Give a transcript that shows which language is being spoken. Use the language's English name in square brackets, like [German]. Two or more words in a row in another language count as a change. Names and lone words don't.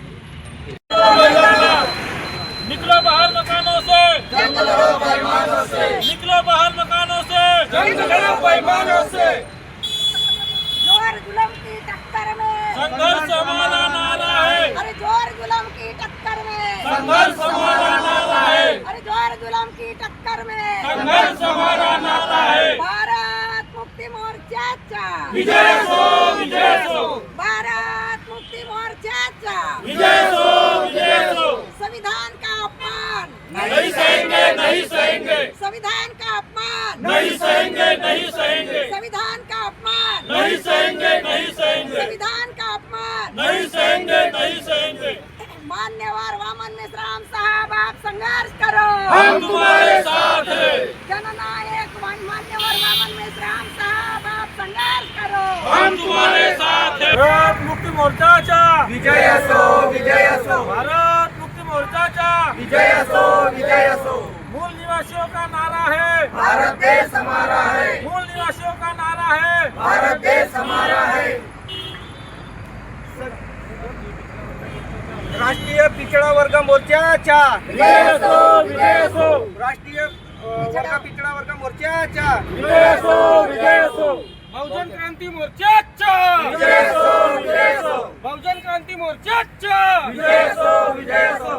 [Hindi] निकलो बाहर मकानों से, निकलो बाहर मकानों से, पैमानों से। जोर जुल्म की टक्कर में संघर्ष हमारा नारा है, अरे जोर जुल्म की टक्कर में संघर्ष हमारा नारा है, अरे जोर जुल्म की टक्कर में संघर्ष हमारा नारा है। [Marathi] भारत मुक्ती मोर्चाचा विजय असो, विजय असो, भारत मुक्ती मोर्चाचा विजय असो, विजय असो। [Hindi] संविधान का अपमान नहीं सहेंगे, नहीं सहेंगे, संविधान का अपमान नहीं सहेंगे, नहीं सहेंगे, संविधान का अपमान नहीं सहेंगे, नहीं सहेंगे, संविधान का अपमान नहीं सहेंगे, नहीं सहेंगे। मान्यवर वामन मिश्राम साहब, आप संघर्ष करो, हम तुम्हारे साथ हैं। जननायक मान्यवर वामन मिश्राम साहब, आप संघर्ष करो, हम तुम्हारे साथ हैं। [Marathi] भारत मुक्ती मोर्चाचा विजय असो, विजय असो, भारत मुक्ती मोर्चाचा विजय असो, विजय असो। [Hindi] मूल निवासियों का नारा है, भारत देश हमारा है, मूल निवासियों का नारा है, भारत देश हमारा है। [Marathi] राष्ट्रीय पिछड़ा वर्ग मोर्चाचा विजय असो, विजय असो, राष्ट्रीय पिछड़ा वर्ग मोर्चाचा विजय असो, विजय असो। बहुजन क्रांती मोर्चाचा विजय असो, विजय असो, बहुजन क्रांती मोर्चाचा विजय असो, विजय असो,